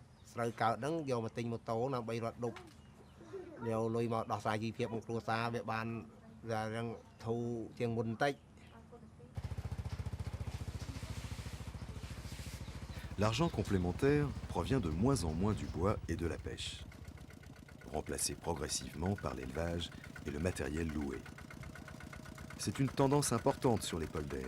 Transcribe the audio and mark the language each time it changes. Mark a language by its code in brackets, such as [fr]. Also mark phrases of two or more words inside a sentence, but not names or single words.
[km] ស្រូវកើតហ្នឹងយកមកទិញម៉ូតូដើម្បីរត់ដុបយកលុយមកដោះស្រាយជីវភាពក្នុងគ្រួសារវាបានយ៉ាងធូរជាងមុនបន្តិច [fr] L'argent complémentaire provient de moins en moins du bois et de la pêche, remplacé progressivement par l'élevage et le matériel loué. C'est une tendance importante sur les polders.